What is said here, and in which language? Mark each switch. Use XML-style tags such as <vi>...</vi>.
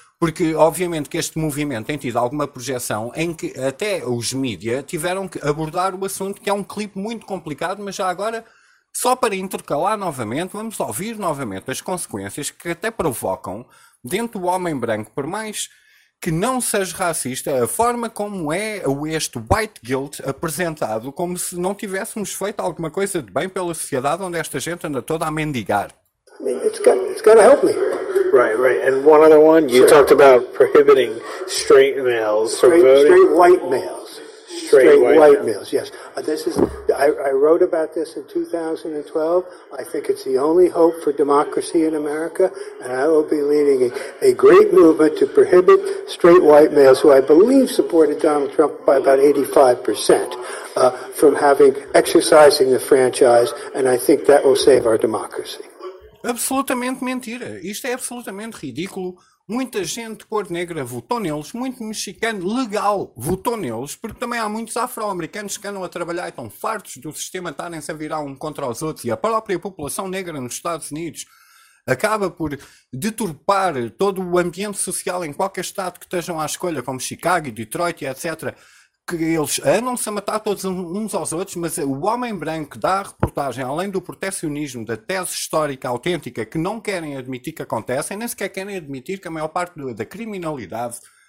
<pt>Porque, obviamente, que este movimento tem tido alguma projeção em que até os mídias tiveram que abordar o assunto, que é um clipe muito complicado, mas já agora, só para intercalar novamente, vamos ouvir novamente as consequências que até provocam dentro do homem branco, por mais que não seja racista, a forma como é este white guilt apresentado, como se não tivéssemos feito alguma coisa de bem pela sociedade onde esta gente anda toda a mendigar.</pt> <en>It's got to help me. Right, right. And one other one, you talked about prohibiting straight males from voting. Straight white males. Straight white males, yes. I wrote about this in 2012. I think it's the only hope for democracy in America, and I will be leading a great movement to prohibit straight white males, who I believe supported Donald Trump by about 85%, from exercising the franchise, and I think that will save our democracy.</en> <pt>Absolutamente mentira, isto é absolutamente ridículo. Muita gente de cor negra votou neles, muito mexicano legal votou neles, porque também há muitos afro-americanos que andam a trabalhar e estão fartos do sistema estarem-se a virar um contra os outros, e a própria população negra nos Estados Unidos acaba por deturpar todo o ambiente social em qualquer estado que estejam à escolha, como Chicago, Detroit, etc., que eles andam-se a matar todos uns aos outros, mas o homem branco dá a reportagem, além do protecionismo, da tese histórica autêntica, que não querem admitir que acontece, nem sequer querem admitir que a maior parte da criminalidade</pt>